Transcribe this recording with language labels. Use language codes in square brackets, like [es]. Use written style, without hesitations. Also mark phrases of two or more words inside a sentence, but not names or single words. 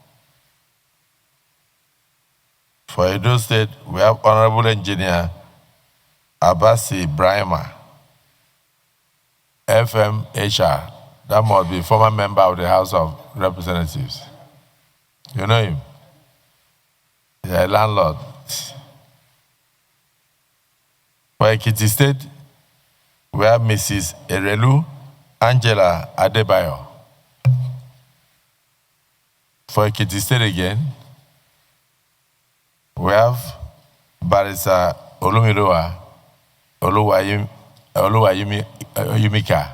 [en] For Edo State, we have Honorable Engineer Abasi Brahima, FMHR. That must be former member of the House of Representatives. You know him? He's a landlord. For Ekiti State, we have Mrs. Erelu Angela Adebayo. For Ekiti State again, we have Barrister Olumiloa Oluwayimika.